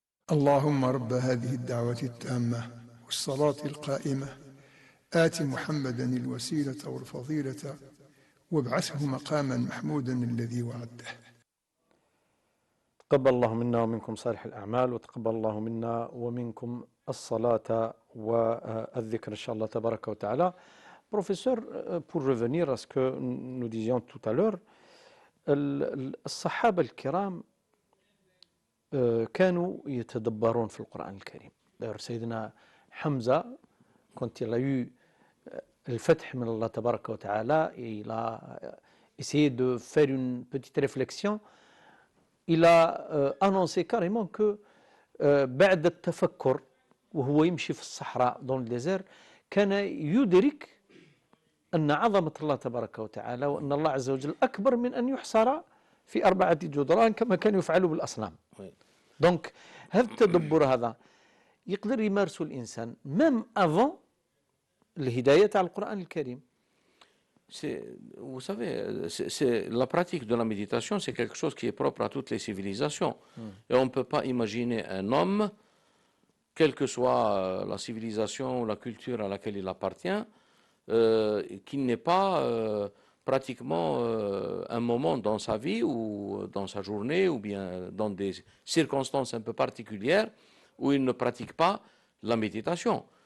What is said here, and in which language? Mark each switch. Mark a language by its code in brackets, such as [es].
[ar] اللهم رب هذه الدعوة التامة والصلاة القائمة آت محمدا الوسيلة والفضيلة وابعثه مقاما محمودا الذي وعده. تقبل الله منا ومنكم صالح الأعمال وتقبل الله منا ومنكم الصلاة والذكر إن شاء الله تبارك وتعالى. [fr] Professeur, pour revenir à ce que nous disions tout à l'heure, [ar] الصحابة الكرام كانوا يتدبرون في القرآن الكريم. [fr] سيدنا حمزة quand il a eu le fatih من Allah تبارك وتعالى, il a essayé de faire une petite réflexion. Il a annoncé carrément que [ar] بعد التفكر وهو يمشي في الصحراء [fr] dans le désert [ar] كان يدرك أن عظمة الله تبارك وتعالى وأن الله عز وجل أكبر من أن يحصر في 4 جدران كما كانوا يفعلوا بالأصنام. دونك هذا التدبر هذا يقدر يمارسه الإنسان [fr] même avant [ar] الهداية على القرآن الكريم. [fr] Vous savez, la pratique de la méditation, c'est quelque chose qui est propre à toutes les civilisations. Et on ne peut pas imaginer un homme, quelle que soit la civilisation ou la culture à laquelle il appartient, qui n'ait pas pratiquement un moment dans sa vie ou dans sa journée ou bien dans des circonstances un peu particulières où il ne pratique pas la méditation.